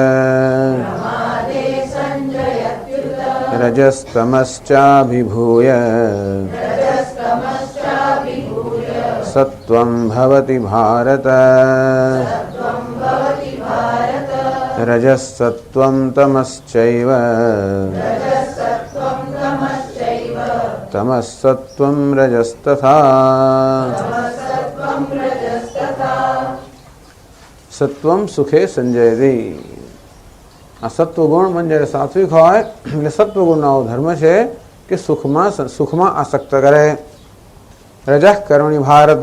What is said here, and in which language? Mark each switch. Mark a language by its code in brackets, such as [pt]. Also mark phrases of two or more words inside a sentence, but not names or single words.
[sa] रजस्तमश्चाभिभूय सत्वं भवति भारत. रजस्सत्वं तमश्चैव तमस्सत्वं रजस्तथा. सत्त्वं सुखे सञ्जयति. [gu] આ સત્વગુણ મન જ્યારે સાત્વિક હોય એટલે સત્વગુણનો ધર્મ છે કે સુખમાં આસક્ત કરે. [sa] रजः कर्मणि भारत.